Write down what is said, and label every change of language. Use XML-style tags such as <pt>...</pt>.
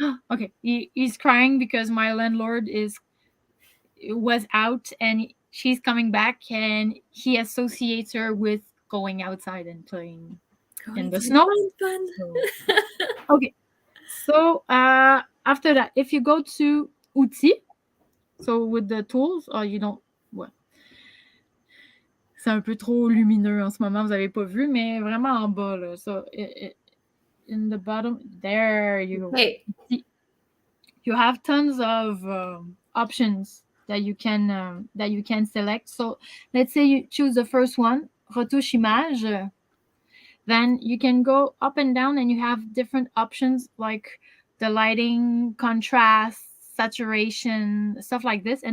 <en>Okay, he's crying because my landlord was out and she's coming back, and he associates her with going outside and playing in Going the to snow. find fun. So, okay, so after that, if you go to outils, so with the tools, you don't.</en> <fr>Ouais. C'est un peu trop lumineux en ce moment, vous n'avez pas vu, mais vraiment en bas là.</fr> <en>So in the bottom, there you go. Okay. You have tons of options that you can select. So let's say you choose the first one, retouche image. Then you can go up and down, and you have different options like the lighting, contrast, saturation, stuff like this.</en>